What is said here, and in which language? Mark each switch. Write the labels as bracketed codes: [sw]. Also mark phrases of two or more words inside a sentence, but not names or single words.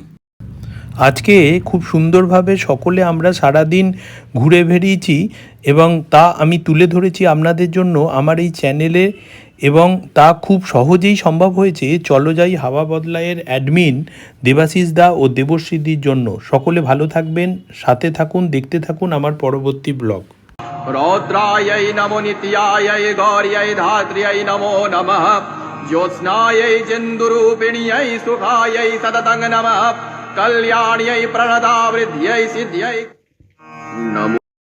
[bn] আজকে খুব সুন্দরভাবে সকলে আমরা সারাদিন ঘুরে বেরিয়েছি এবং তা আমি তুলে ধরেছি আপনাদের জন্য আমার এই চ্যানেলে, এবং তা খুব সহজেই সম্ভব হয়েছে চলো যাই হাওয়া বদলায়ের অ্যাডমিন দেবাশিস দা ও দেবশ্রীদির জন্য। সকলে ভালো থাকবেন, সাথে থাকুন, দেখতে থাকুন আমার পরবর্তী ব্লগ। [sa] रौद्रायै नमो नित्यायै गौर्यै धात्र्यै नमो नमः ज्योत्स्नायै चन्दुरूपिण्यै सुखायै सततं नमः कल्याण्यै प्रणदा वृद्ध्यै सिद्ध्यै नमो